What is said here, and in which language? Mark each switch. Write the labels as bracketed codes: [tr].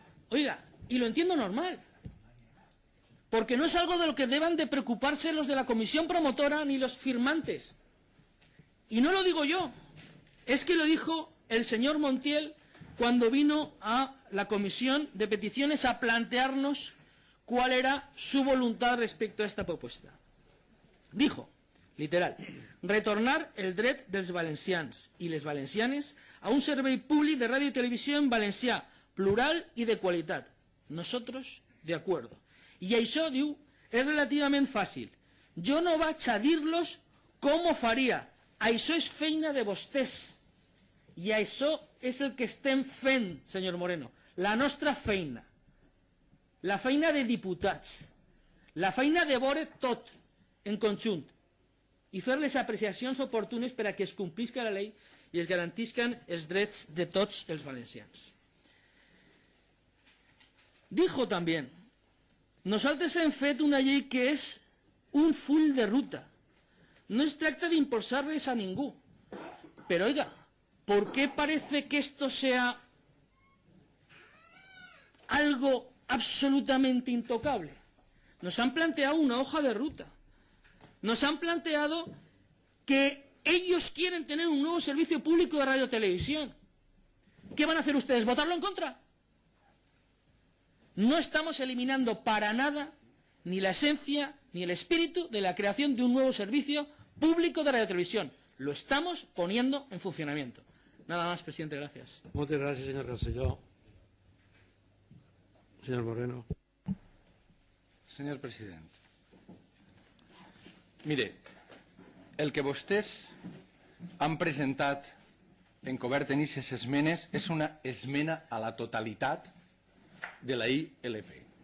[es] Oiga, y lo entiendo normal, porque no es algo de lo que deban de preocuparse los de la comisión promotora ni los firmantes. Y no lo digo yo, es que lo dijo el señor Montiel cuando vino a la comisión de peticiones a plantearnos cuál era su voluntad respecto a esta propuesta. Dijo, literal, [ca] retornar el dret dels valencians i les valencianes a un servei públic de ràdio i televisió en valencià, plural i de qualitat. [es] Nosotros, de acuerdo. [ca] I això, diu, és relativament fàcil. Jo no vaig a dir-los com ho faria. Això és feina de vostès. I això és el que estem fent, senyor Moreno. La nostra feina. La feina de diputats. La feina de veure tot en conjunt. I fer les apreciacions oportunes per a que es complisca la llei i es garantisquen els drets de tots els valencians. [es] Dijo también, [ca] nosaltres hem fet una llei que és un full de ruta. No es tracta de impulsar-les a ningú. [es] Pero oiga, ¿por qué parece que esto sea algo absolutamente intocable? Nos han planteado una hoja de ruta. Nos han planteado que ellos quieren tener un nuevo servicio público de radiotelevisión. ¿Qué van a hacer ustedes? ¿Votarlo en contra? No estamos eliminando para nada ni la esencia ni el espíritu de la creación de un nuevo servicio público de radiotelevisión. Lo estamos poniendo en funcionamiento. Nada más, presidente, gracias. Muchas gracias, señor Castelló. Señor Moreno. [ca] Senyor president, mire, el que vostès han presentat encobert en aquestes esmenes és una esmena a la totalitat de la ILP.